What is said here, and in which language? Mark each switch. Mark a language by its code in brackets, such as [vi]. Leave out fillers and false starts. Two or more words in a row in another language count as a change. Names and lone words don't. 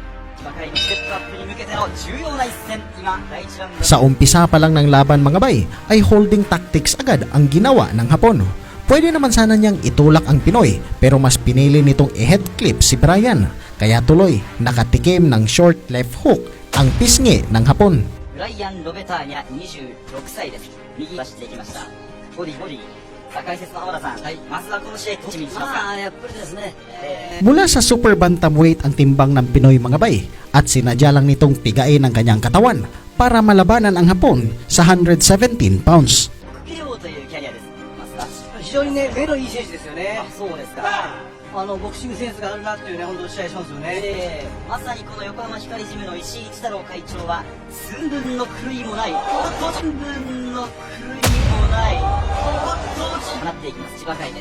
[tl] Sa umpisa pa lang ng laban mga bay, ay [en] holding tactics [tl] agad ang ginawa ng Hapon. Pwede naman sana niyang itulak ang Pinoy, pero mas pinili nitong i-head clip si Brian, kaya tuloy nakatikim ng [en] short left hook [tl] ang pisngi ng Hapon. [ja] Brian Lobetania, 26 歳です。右出していきました。ボディ。解説の浜田さん、まずはこの試合どっちにしますか？やっぱりですね。 [tl] Mula sa [en] super bantamweight [tl] ang timbang ng Pinoy mga bay, at sinadya lang nitong pigain ang kanyang katawan para malabanan ang Hapon sa 117 pounds. [ja] というキャリアです。非常にね、目のいい選手ですよね。そうですか。ボクシングセンスがあるなっていうね、本当に試合しますよね。まさにこの横浜光ジムの石井一太郎会長は寸分の狂いもない、寸分の狂いもない放っていきます。千葉会です。